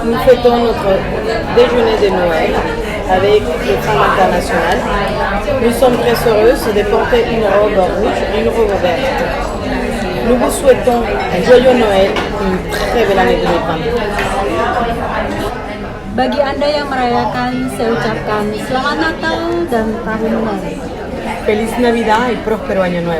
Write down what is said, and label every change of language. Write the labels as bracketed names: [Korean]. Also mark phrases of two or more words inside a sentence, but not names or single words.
[French] fêtons notre déjeuner de Noël avec les femmes internationales. Nous sommes très heureuses de porter une robe rouge et une robe verte. Nous vous souhaitons un joyeux Noël et une très belle année 2020. [Indonesian] Bagi Anda yang merayakan, saya ucapkan Selamat Natal dan Tahun Baru. [Spanish] Feliz Navidad y próspero año nuevo.